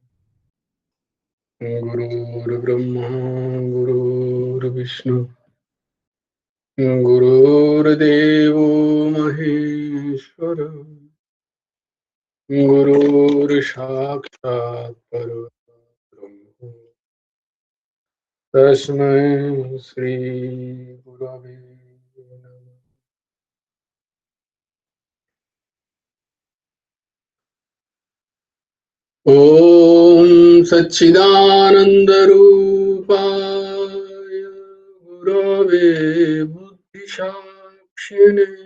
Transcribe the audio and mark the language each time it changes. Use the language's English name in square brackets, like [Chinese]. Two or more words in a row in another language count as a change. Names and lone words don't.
[Sanskrit] গুরুর ব্রহ্মা গুরুর বিষ্ণু, গুরুর্দেব মহেশ্বর, গুরুর সাক্ষাৎ পরব্রহ্ম, তস্मै শ্রী গুরবে নমঃ। ॐ सच्चिदानन्दरूपाय गुरवे बुद्धिसाक्षिणे,